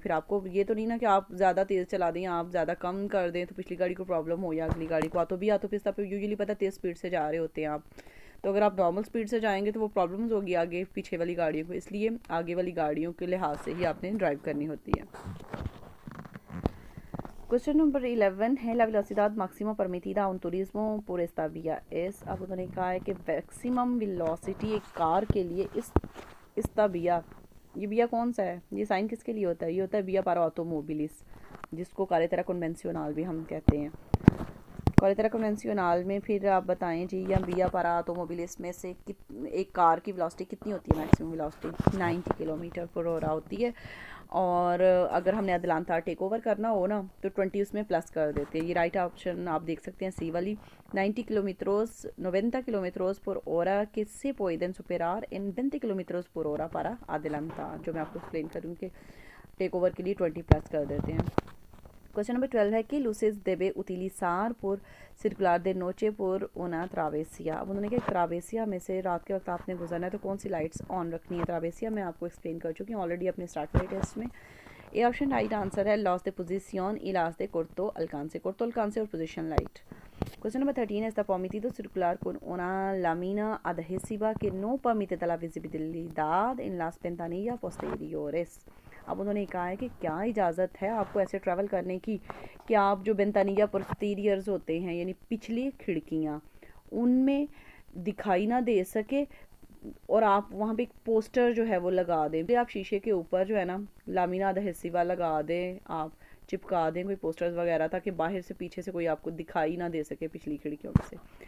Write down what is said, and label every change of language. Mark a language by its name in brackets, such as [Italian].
[Hindi] फिर आपको ये तो नहीं ना कि आप ज़्यादा तेज़ चला दें, आप ज़्यादा कम कर दें तो पिछली गाड़ी को प्रॉब्लम हो या अगली गाड़ी को। आतोपिस्ता पे यूजुअली पता तेज़ स्पीड से जा रहे होते हैं आप, तो अगर आप नॉर्मल स्पीड से जाएंगे तो वो प्रॉब्लम्स होगी आगे पीछे वाली गाड़ियों को, इसलिए आगे वाली गाड़ियों के लिहाज से ही आपने ड्राइव करनी होती है। क्वेश्चन नंबर 11 है, [Spanish] la velocidad máxima permitida a un turismo por esta vía es। [Hindi] अब उन्होंने कहा है कि मैक्सिमम वेलोसिटी एक कार के लिए इस्ता बिया, ये बिया कौन सा है, ये साइन किसके लिए होता है? ये होता है बिया पारा ऑटोमोबिलिस, जिसको carretera convencional भी हम कहते हैं। carretera convencional में फिर आप बताएं जी, या बिया पारा ऑटोमोबिलिस में से एक कार की वेलोसिटी कितनी होती है? मैक्सिमम वेलोसिटी 90 किलोमीटर पर ऑवर होती है। और अगर हमने अदलांता टेक ओवर करना हो ना तो 20 उसमें प्लस कर देते हैं। ये राइट ऑप्शन आप देख सकते हैं सी वाली, [Spanish] 90 किलोमीटरोस por hora que se pueden superar en 20 किलोमीटरोस por hora para adelantar, [Hindi] जो मैं आपको एक्सप्लेन करूँ कि टेक ओवर के लिए 20 प्लस कर देते हैं। क्वेश्चन नंबर 12 है कि [Spanish] लुसेस देबे उतिलिजार por circular de noche por una travesía। [Hindi] अब उन्होंने कहा ट्रावेसिया में से रात के वक्त आपने गुजरना है तो कौन सी लाइट्स ऑन रखनी है? ट्रावेसिया मैं आपको एक्सप्लेन कर चुकी हूँ ऑलरेडी अपने स्टार्ट वाले टेस्ट में। ए ऑप्शन राइट आंसर है, [Spanish] लॉस de posición y las de corto alcance [Hindi] और पोजीशन लाइट। क्वेश्चन नंबर 13 है, [Spanish] está permitido circular con una lámina adhesiva que no permite la visibilidad en las ventanillas posteriores। [Hindi] अब उन्होंने कहा है कि क्या इजाज़त है आपको ऐसे ट्रैवल करने की कि आप जो वेंटानिया पोस्टीरियर्स होते हैं यानी पिछली खिड़कियाँ, उनमें दिखाई ना दे सके और आप वहाँ पे एक पोस्टर जो है वो लगा दें, आप शीशे के ऊपर जो है ना लामीना अधेसिवा लगा दें, आप चिपका दें कोई पोस्टर्स वगैरह, ताकि बाहर से पीछे से कोई आपको दिखाई ना दे सके पिछली खिड़कियों में से।